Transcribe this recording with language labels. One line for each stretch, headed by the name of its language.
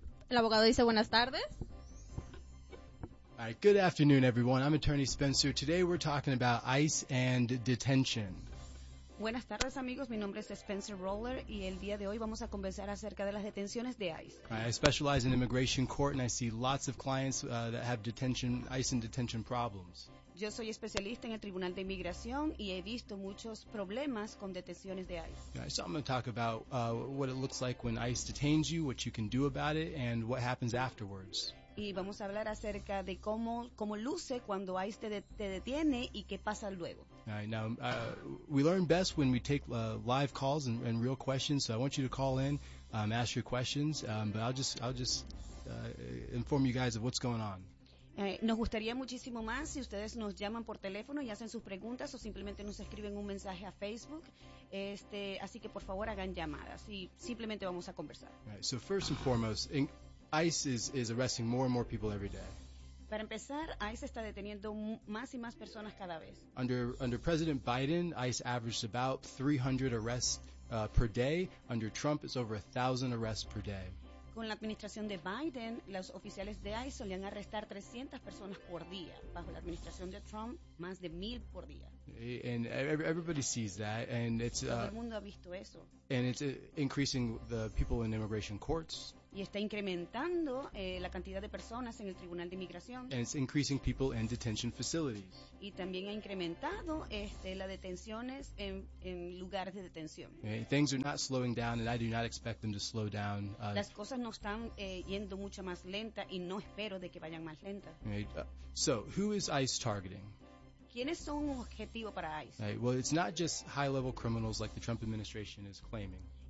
Spanish: El abogado dice buenas tardes.
English: All right, good afternoon, everyone. I'm attorney Spencer. Today we're talking about ICE and detention.
Spanish: Buenas tardes, amigos. Mi nombre es Spencer Roller y el día de hoy vamos a conversar acerca de las detenciones de ICE.
English: I specialize in immigration court and I see lots of clients that have detention, ICE and detention problems.
Spanish: Yo soy especialista en el Tribunal de Inmigración y he visto muchos problemas con detenciones de ICE.
English: Yeah, so I'm going to talk about what it looks like when ICE detains you, what you can do about it, and what happens afterwards.
Spanish: Y vamos a hablar acerca de cómo luce cuando ICE te detiene y qué pasa luego.
English: All right, now, we learn best when we take live calls and real questions, so I want you to call in, ask your questions, but I'll just inform you guys of what's going on.
Spanish: Nos gustaría muchísimo más si ustedes nos llaman por teléfono y hacen sus preguntas o simplemente nos escriben un mensaje a Facebook. Así que, por favor, hagan llamadas y simplemente vamos a conversar.
English: All right, so first and foremost, ICE is arresting more and more people every day.
Spanish: Para empezar, ICE está deteniendo más y más personas cada vez.
English: Under President Biden, ICE averaged about 300 arrests per day. Under Trump, it's over 1,000 arrests per day.
Spanish: Con la administración de Biden, los oficiales de ICE solían arrestar 300 personas por día. Bajo la administración de Trump, más de 1,000 por día.
English: And everybody sees that, and it's
Spanish: todo el mundo ha visto eso.
English: And it's increasing the people in immigration courts.
Spanish: Y está incrementando la cantidad de personas en el Tribunal de Inmigración.
English: And it's increasing people in detention facilities.
Spanish: Y también ha incrementado las detenciones en lugares de detención.
English: Things are not slowing down, and I do not expect them to slow down.
Spanish: Las cosas no están yendo mucho más lenta, y no espero de que vayan más lenta.
English: So, who is ICE targeting?
Spanish: ¿Quiénes son un objetivo para ICE?
English: Well, it's not just high-level criminals like the Trump administration is claiming.